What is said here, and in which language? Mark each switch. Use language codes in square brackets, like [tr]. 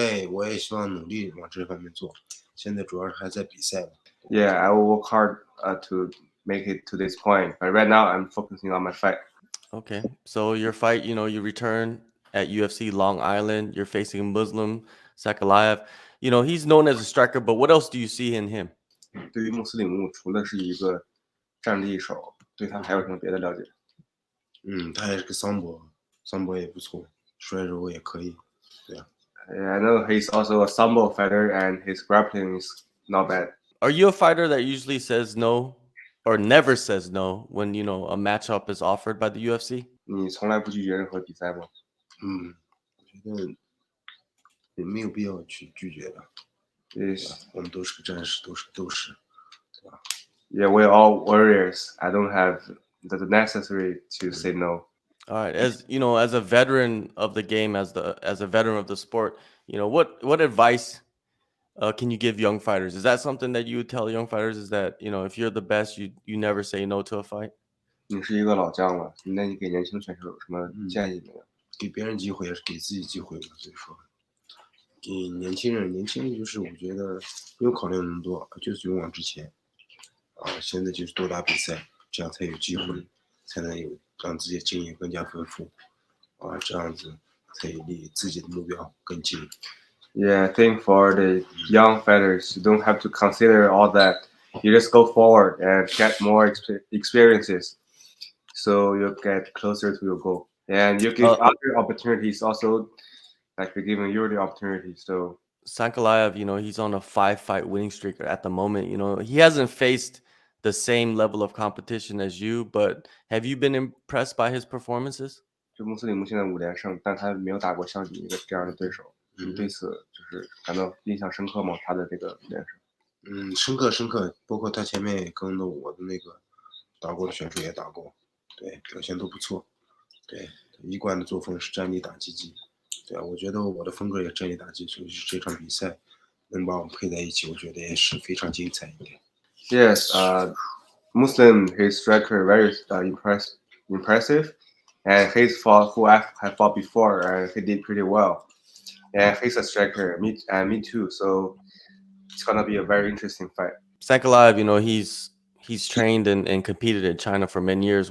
[zh] 我也希望努力往这方面做。现在主要还在比赛。 [en] Yeah, I will work hard to make it to this point. But right now, I'm focusing on my fight. Okay. So your fight, you return at UFC Long Island. You're facing Muslim Salikhov. He's known as a striker, but what else do you see in him? [zh] 对于穆斯林姆，除了是一个战力手，对他还有什么别的了解？他也是个桑博也不错，摔柔也可以。对啊。 [en] I know he's also a sambo fighter, and his grappling is not bad. Are you a fighter that usually says no or never says no when a matchup is offered by the UFC? [zh] 你从来不拒绝任何比赛吗？我觉得也没有必要去拒绝的。我们都是个战士，都是个斗士，对吧？ [en] Yeah, we're all warriors. I don't have the necessary to say no. All right, as a veteran of the game, as a veteran of the sport, what advice can you give young fighters? Is that something that you would tell young fighters? Is that if you're the best, you never say no to a fight? [zh] 你是一个老将了，那你给年轻选手有什么建议没有？给别人机会也是给自己机会嘛，所以说，给年轻人就是我觉得不用考虑那么多，就是勇往直前。现在就是多打比赛，这样才有机会，才能有让自己的经验更加丰富。这样子才离自己的目标更近。 [en] Yeah, I think for the young fighters, you don't have to consider all that. You just go forward and get more experiences, so you get closer to your goal. And you give other opportunities also, like we're giving you the opportunity. So Salikhov, he's on a 5-fight winning streak at the moment. He hasn't faced the same level of competition as you, but have you been impressed by his performances? [zh] 就穆斯林姆现在5连胜，但他没有打过像你一个这样的对手。你对此就是感到印象深刻吗？他的这个连胜？深刻，包括他前面也跟我的那个打过的选手也打过，对，表现都不错。对，一贯的作风是站立打击技，对啊，我觉得我的风格也站立打击，所以这场比赛能把我们配在一起，我觉得也是非常精彩一点。 [en] Yes, Muslim, his striker very impressive, and he's fought who I have fought before, and he did pretty well. And he's a striker, me too. So it's gonna be a very interesting fight. Salikhov, he's trained and competed in China for many years.